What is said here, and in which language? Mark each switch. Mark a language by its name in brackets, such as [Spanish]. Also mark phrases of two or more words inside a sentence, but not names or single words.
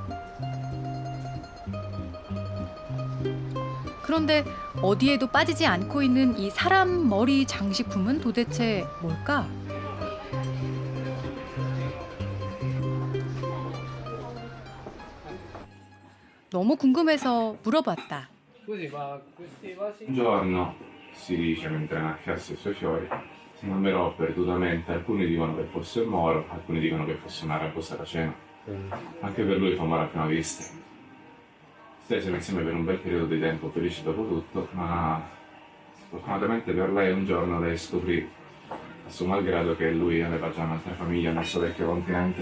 [Korean] 그런데 어디에도 빠지지 않고 있는 이 사람 머리 장식품은 도대체 뭘까? 너무 궁금해서 물어봤다. [Italian] Scusi, ma questi vasi? Un giorno, si dice mentre annaffiasse i suoi fiori, si innamorò perdutamente. Alcuni dicono che fosse un moro, alcuni dicono che fosse una rabbia saraceno. Anche per lui fu amore a prima vista. Stesero insieme per un bel periodo di tempo, felici dopo tutto, ma sfortunatamente per lei un giorno lei scoprì, a suo malgrado, che lui aveva già un'altra famiglia nel suo vecchio continente.